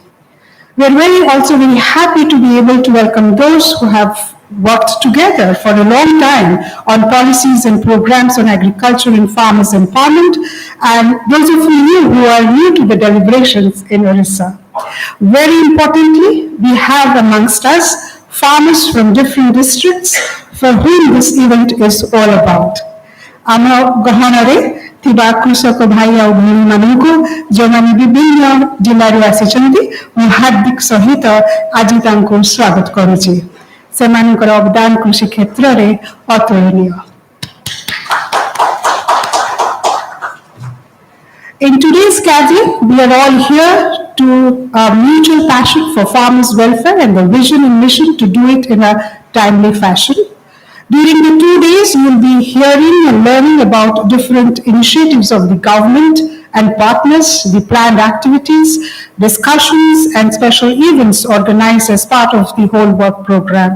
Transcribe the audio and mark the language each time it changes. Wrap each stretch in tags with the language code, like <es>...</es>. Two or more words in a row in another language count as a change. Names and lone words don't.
<en>We are also very happy to be able to welcome those who have worked together for a long time on policies and programs on agriculture and farmers empowerment, and those of you who are new to the deliberations in Orissa. Very importantly, we have amongst us farmers from different districts for whom this event is all about.</en> <or>ଆମ ଗହଣରେ ଥିବା କୃଷକ ଭାଇ ଆଉ ଭଉଣୀମାନଙ୍କୁ ଯେଉଁମାନେ ବିଭିନ୍ନ ଜିଲ୍ଲାରୁ ଆସିଛନ୍ତି, ମୁଁ ହାର୍ଦ୍ଦିକ ସହିତ ଆଜି ତାଙ୍କୁ ସ୍ୱାଗତ କରୁଛି। ସେମାନଙ୍କର ଅବଦାନ କୃଷି କ୍ଷେତ୍ରରେ ଅତୁଳନୀୟ।</or> <en>In today's gathering, we are all here to mutual passion for farmers' welfare and the vision and mission to do it in a timely fashion. During the 2 days, you will be hearing and learning about different initiatives of the government and partners, the planned activities, discussions, and special events organized as part of the whole work program.</en>